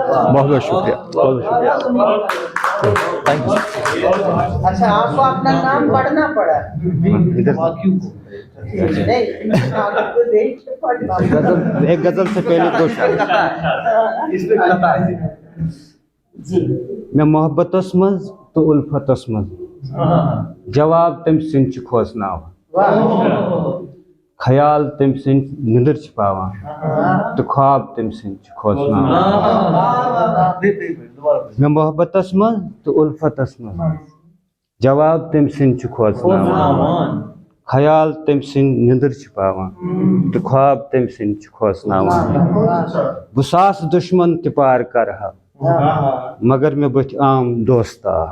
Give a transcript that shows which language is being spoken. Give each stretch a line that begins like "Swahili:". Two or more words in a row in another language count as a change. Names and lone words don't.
Urdu: بہت بہت شکریہ، بہت بہت شکریہ۔ اچھا آپ کو اپنا نام پڑھنا پڑا ایک غزل سے پہلے دو شعر۔
Kashmiri: میں محبتس مز تو الفتس مز جواب تم سن کھوسناو، خیال تم سن نندر پاوان تو خواب تم سن کھوسناو، میں محبتس مز تو الفتس مز جواب تم سن کھوسناو، خیال تم سن نندر پاوان تو خواب تم سن کھوسناوان، بہ ساس دشمن تہ پار کرہا مگر میں بتھ عام دوستا،